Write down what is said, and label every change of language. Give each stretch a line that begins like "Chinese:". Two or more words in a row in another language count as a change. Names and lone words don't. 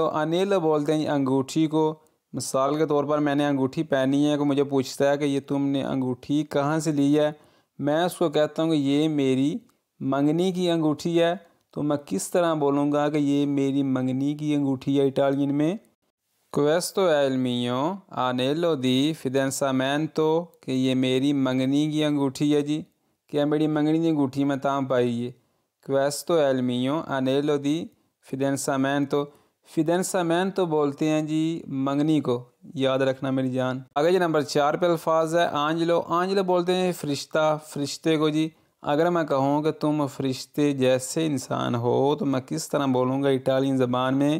Hindi: अनेलो बोलते हैं अंगूठी को। मिसाल के तौर पर मैंने अंगूठी पहनी है, को मुझे पूछता है कि ये तुमने अंगूठी कहाँ से ली है। मैं उसको कहता हूँ कि ये मेरी मंगनी की अंगूठी है, तो मैं किस तरह बोलूँगा कि ये मेरी मंगनी की अंगूठी है इटालियन में?
Italian: क्वेस्तो è il mio anello di fidanzamento,
Hindi: कि ये मेरी मंगनी की अंगूठी है जी। क्या मेरी मंगनी की अंगूठी में ताम पाई है।
Italian: क्वेस्तो è il mio anello di fidanzamento।
Hindi: फिडेंसामेंतो बोलते हैं जी मंगनी को, याद रखना मेरी जान। आगे जी नंबर 4 पे अल्फाज है आंजलो। आंजलो बोलते हैं फरिश्ता, फरिश्ते को जी। अगर मैं कहूँ कि तुम फरिश्ते जैसे इंसान हो तो मैं किस तरह बोलूँगा इटालियन ज़बान में?